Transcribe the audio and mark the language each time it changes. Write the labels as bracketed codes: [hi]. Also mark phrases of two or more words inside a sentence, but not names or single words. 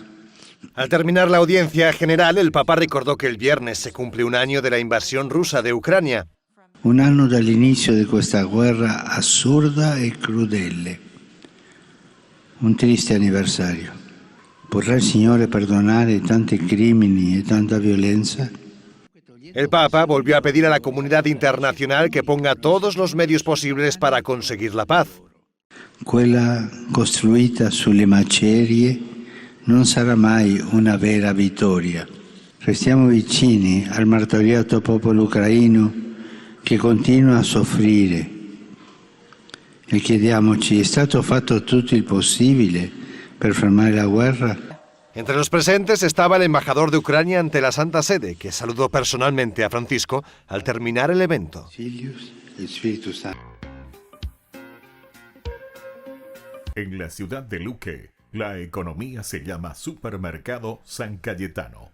[es] al terminar la audiencia general, el Papa recordó que el viernes se cumple un año de la invasión rusa de Ucrania. [it] un anno dall'inizio di questa guerra assurda e crudele. Un triste anniversario. Vorrà il Signore perdonare tanti crimini e tanta violenza? [es] El Papa volvió a pedir a la comunidad internacional que ponga todos los medios posibles para conseguir la paz. [it] Quella costruita sulle macerie non sarà mai una vera vittoria. Restiamo vicini al martoriato popolo ucraino che continua a soffrire e chiediamoci: è stato fatto tutto il possibile per fermare la guerra? [es] Entre los presentes estaba el embajador de Ucrania ante la Santa Sede, que saludó personalmente a Francisco al terminar el evento. En la ciudad de Luque, la economía se llama Supermercado San Cayetano.